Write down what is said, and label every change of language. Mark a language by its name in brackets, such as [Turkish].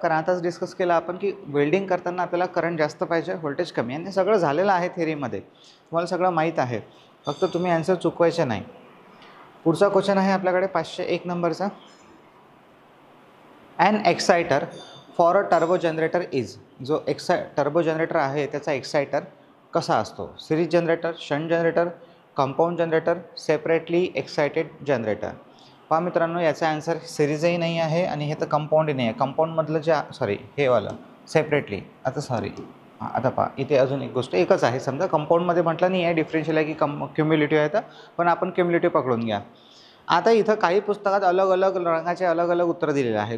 [Marathi] कारण आताच डिस्कस केलं आपण की वेल्डिंग करताना आपल्याला करंट जास्त पाहिजे, व्होल्टेज कमी, आणि हे सगळं झालेलं आहे थिअरीमध्ये, तुम्हाला सगळं माहीत आहे. फक्त तुम्ही ॲन्सर चुकवायचे नाही. पुढचा क्वेश्चन आहे आपल्याकडे 501 नंबरचा. [English] An exciter for a turbo generator is. [Marathi] जो टर्बो जनरेटर आहे त्याचा एक्सायटर कसा असतो? [English] Series generator, shunt generator, compound generator, separately excited generator. [Marathi] पहा मित्रांनो, याचा आन्सर सिरीजही नाही आहे आणि हे तर कंपाऊंडही नाही आहे. कंपाऊंडमधलं जे हे वालं सेपरेटली, आता पहा इथे अजून एक गोष्ट एकच आहे. समजा कंपाऊंडमध्ये म्हटलं नाही आहे, डिफरेन्शियल आहे की क्युम्युलेटिव्ह आहे, तर पण आपण क्युम्युलेटिव्ह पकडून घ्या. आता इथं काही पुस्तकात अलग अलग रंगाचे अलग अलग उत्तर दिलेले आहे.